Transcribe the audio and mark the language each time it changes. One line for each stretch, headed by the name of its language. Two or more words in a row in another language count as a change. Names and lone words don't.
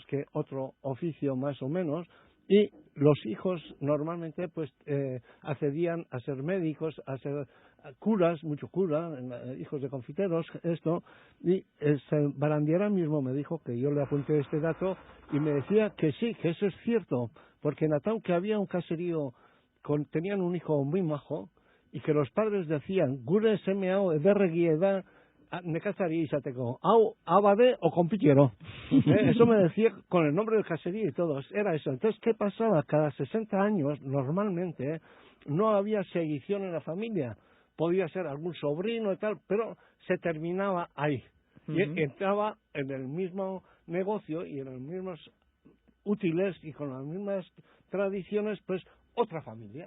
Spanish: que otro oficio más o menos, y los hijos normalmente pues accedían a ser médicos, a ser curas, mucho cura, hijos de confiteros, esto, y Barandiara mismo me dijo que yo le apunté este dato y me decía que sí, que eso es cierto, porque en Atau que había un caserío, tenían un hijo muy majo, y que los padres decían,
Basque: gure seme hau ederregi eda nekazari izateko, hau abade o compitiero.
Spanish: Eso me decía con el nombre del caserío y todo, era eso. Entonces, ¿qué pasaba? Cada 60 años, normalmente, no había sedición en la familia. Podía ser algún sobrino y tal, pero se terminaba ahí. Y entraba en el mismo negocio y en los mismos útiles y con las mismas tradiciones, pues, otra familia.